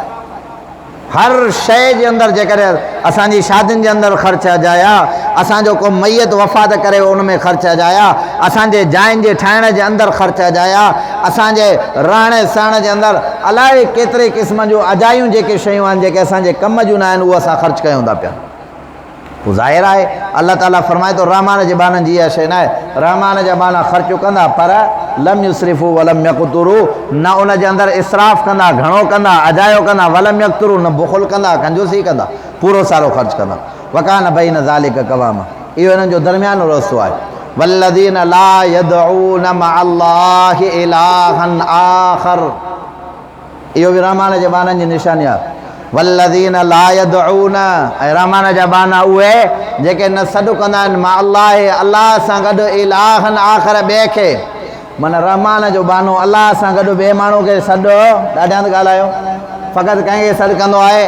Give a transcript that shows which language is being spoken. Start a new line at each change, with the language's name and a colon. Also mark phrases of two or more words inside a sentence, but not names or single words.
Sindhi: हर शइ जे अंदरि जेकॾहिं असांजी शादियुनि जे अंदरि ख़र्च अजाया, असांजो को मैयत वफ़ात करे उन में ख़र्च अजाया, असांजे जाइनि जे ठाहिण जे अंदरि ख़र्च अजाया, असांजे रहण सहण जे अंदरि अलाए केतिरे क़िस्म जूं अजायूं जेके शयूं आहिनि जेके असांजे कम जूं न आहिनि उहे असां ख़र्च कयूं था पिया। पोइ ज़ाहिर आहे
Arabic: الله تعالى
Sindhi: फरमाए थो रहमान जे ॿारनि जी इहा शइ न आहे। रहमान जा ॿार ख़र्चु कंदा पर
Arabic: لم يسرفوا ولم يقتروا,
Sindhi: न उन जे अंदरि इसराफ़ कंदा, घणो कंदा, अजायो कंदा,
Arabic: ولم يقتروا,
Sindhi: न बुख़ुल कंदा, कंजूसी कंदा, पूरो सारो ख़र्च कंदा।
Arabic: وكان بين ذلك قواما,
Sindhi: इहो हिननि जो दरमियानो रस्तो आहे।
Arabic: والذين لا يدعون مع الله إلها آخر,
Sindhi: इहो बि रहमान जे ॿारनि जी निशानी आहे।
Arabic: والذين لا يدعون,
Sindhi: ऐं रहमान जा बाना उहे जेके न सॾु कंदा आहिनि
Arabic: مع الله,
Sindhi: अल्लाह सां गॾु
Arabic: إلها آخر
Sindhi: ॿिए खे, माना रहमान जो बानो अल्लाह सां गॾु ॿिए माण्हू खे सॾु, ॾाढा हंधि ॻाल्हायो, फ़क़ति कंहिंखे सॾु कंदो आहे।